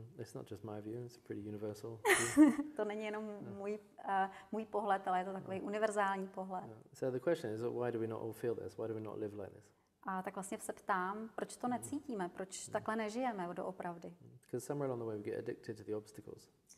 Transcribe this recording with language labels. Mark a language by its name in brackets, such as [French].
[English] It's not just my view, it's pretty universal. [Czech] To není jenom můj pohled, ale je to takový univerzální pohled. [English] So the question is, why do we not all feel this? Why do we not live like this? [Czech] A tak vlastně se ptám, proč to necítíme, proč takhle nežijeme doopravdy. [English] Because somewhere along the way we get addicted to the obstacles.